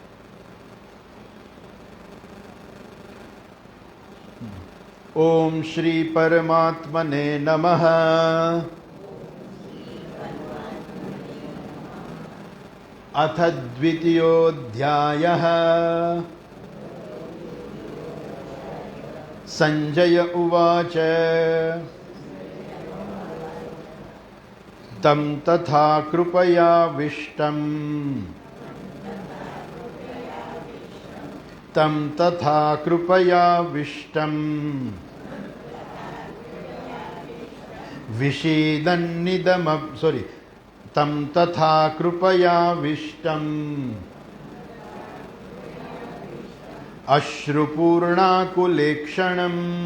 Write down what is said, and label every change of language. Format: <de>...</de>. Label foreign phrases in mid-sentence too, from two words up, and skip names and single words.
<sa>ओम श्री परमात्मने नमः. अथ द्वितीयोऽध्यायः. संजय उवाच तं तथा कृपयाविष्टम् तं तथा कृपयाविष्टम् तं तथा कृपयाविष्टम् अश्रुपूर्णाकुलेक्षणम्</sa>